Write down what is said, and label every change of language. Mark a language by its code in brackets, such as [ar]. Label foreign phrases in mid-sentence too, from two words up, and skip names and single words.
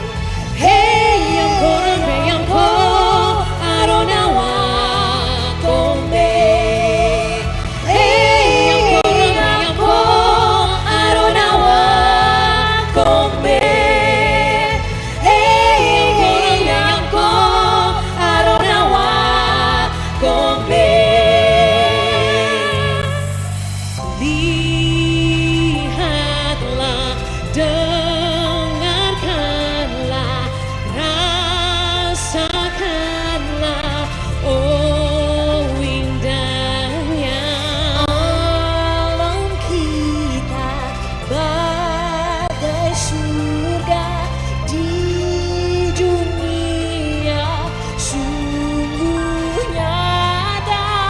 [it] Hey, ancora, Aronawa con me. Hey, ancora, Aronawa con me. Hey, ancora, Aronawa con me. [id] Lihatlah, dengarkanlah, rasakanlah, oh indahnya alam kita, bagai surga di dunia, sungguh nyata.